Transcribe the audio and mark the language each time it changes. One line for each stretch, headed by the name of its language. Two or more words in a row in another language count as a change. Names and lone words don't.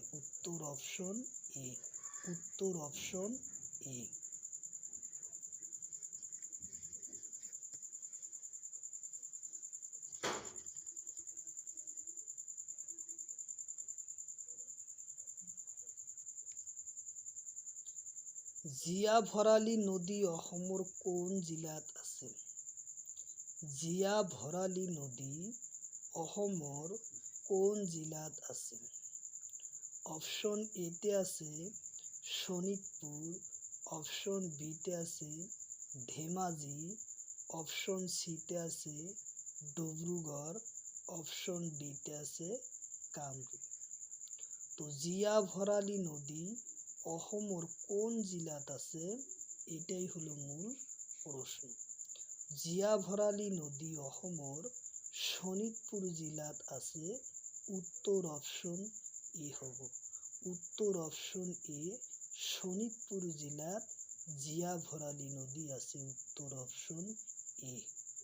Assamese: উত্তর অপশন এ। উত্তর অপশন এ। জিয়া ভৰালী নদী অসমৰ কোন জিলাত আছে? জিয়া ভৰালী নদী অসমৰ কোন জিলাত আছে? অপশন এতে আছে শোণিতপুৰ, অপশন বিতে আছে ধেমাজি, অপশন সিতে আছে ডিব্ৰুগড়, অপশন ডিতে আছে কামৰূপ। তো জিয়া ভৰালী নদী অসমৰ কোন জিলাত আছে?
Bangla: এটাই হলো মূল প্রশ্ন।
Assamese: জিয়া ভরালী নদী অসমৰ শোণিতপুৰ জিলাত আছে। উত্তর অপশন এ হব। উত্তর অপশন এ শোণিতপুর জিলাত জিয়া ভরালী নদী আছে। উত্তর অপশন এ।